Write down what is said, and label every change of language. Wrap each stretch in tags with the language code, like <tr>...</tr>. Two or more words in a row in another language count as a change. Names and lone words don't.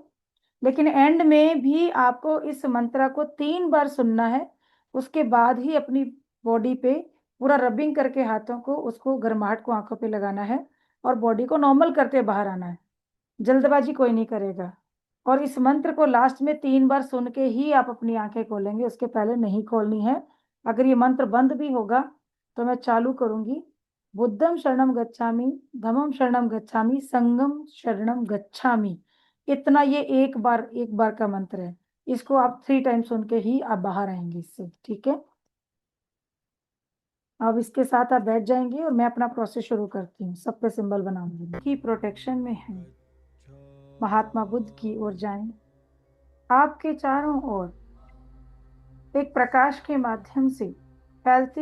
<hi>लेकिन एंड में भी आपको इस मंत्र को 3 बार सुनना है, उसके बाद ही अपनी बॉडी पे पूरा रबिंग करके हाथों को, उसको गर्माहट को आंखों पे लगाना है, और बॉडी को नॉर्मल करते बाहर आना है। जल्दबाजी कोई नहीं करेगा। और इस मंत्र को लास्ट में 3 बार सुन के ही आप अपनी आंखें खोलेंगे, उसके पहले नहीं खोलनी है। अगर ये मंत्र बंद भी होगा तो मैं चालू करूंगी।</hi> <pi>बुद्धम शरणम गच्छामि, धम्मम शरणम गच्छामि, संगम शरणम गच्छामि।</pi> <hi>इतना, ये एक बार का मंत्र है। इसको आप 3 टाइम सुन के ही आप बाहर आएंगे इससे, ठीक है। अब इसके साथ आप बैठ जाएंगे और मैं अपना प्रोसेस शुरू करती हूँ। सब पे सिंबल बनाऊंगी की प्रोटेक्शन में है। महात्मा बुद्ध की ओर जाएं, आपके चारों ओर एक प्रकाश के माध्यम से फैलती</hi>